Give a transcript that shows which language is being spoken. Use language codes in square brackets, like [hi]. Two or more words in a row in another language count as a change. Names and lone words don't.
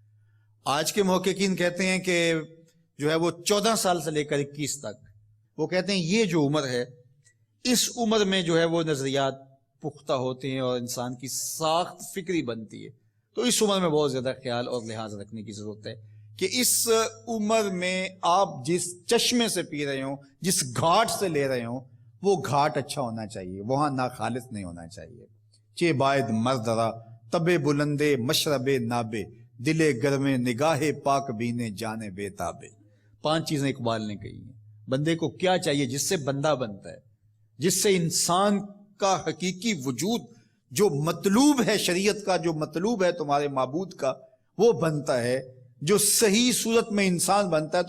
[ur] آج کے محققین کہتے ہیں کہ جو ہے وہ 14 سال سے لے کر 21 تک، وہ کہتے ہیں یہ جو عمر ہے، اس عمر میں جو ہے وہ نظریات پختہ ہوتے ہیں اور انسان کی ساخت فکری بنتی ہے۔ تو اس عمر میں بہت زیادہ خیال اور لحاظ رکھنے کی ضرورت ہے کہ اس عمر میں آپ جس چشمے سے پی رہے ہوں، جس گھاٹ سے لے رہے ہوں، وہ گھاٹ اچھا ہونا چاہیے، وہاں ناخالص نہیں ہونا چاہیے۔ [fa] چے باید مردرا تب بلندے مشرب نابے، دل گرم نگاہ پاک بینے جانے بے تابے۔ [ur] 5 چیزیں اقبال نے کہی ہیں۔ بندے کو کیا چاہیے جس سے بندہ بنتا ہے، جس سے انسان کا حقیقی وجود جو مطلوب ہے، شریعت کا جو مطلوب ہے تمہارے معبود کا، وہ بنتا ہے، جو صحیح صورت میں انسان بنتا ہے۔